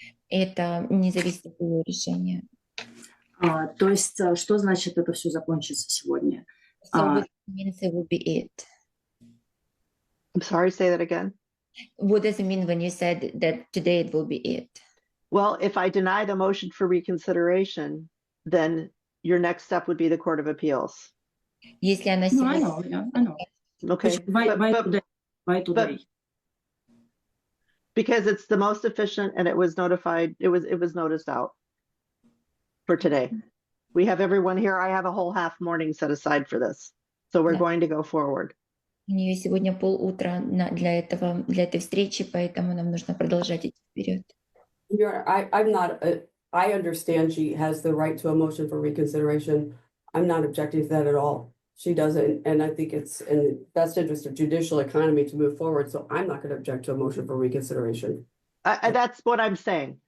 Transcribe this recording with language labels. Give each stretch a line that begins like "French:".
Russian: Это не зависит от ее решения. То есть, что значит это все закончится сегодня?
English: So what means it will be it? I'm sorry, say that again. What does it mean when you said that today it will be it? Well, if I deny the motion for reconsideration, then your next step would be the Court of Appeals.
Russian: Если она
English: I know. Okay. Why today? Because it's the most efficient, and it was notified. It was noticed out for today. We have everyone here. I have a whole half morning set aside for this, so we're going to go forward.
Russian: У нее сегодня полутра для этой встречи, поэтому нам нужно продолжать идти вперед.
English: I understand she has the right to a motion for reconsideration. I'm not objecting to that at all. She doesn't, and I think it's in the best interest of judicial economy to move forward. So I'm not going to object to a motion for reconsideration. That's what I'm saying.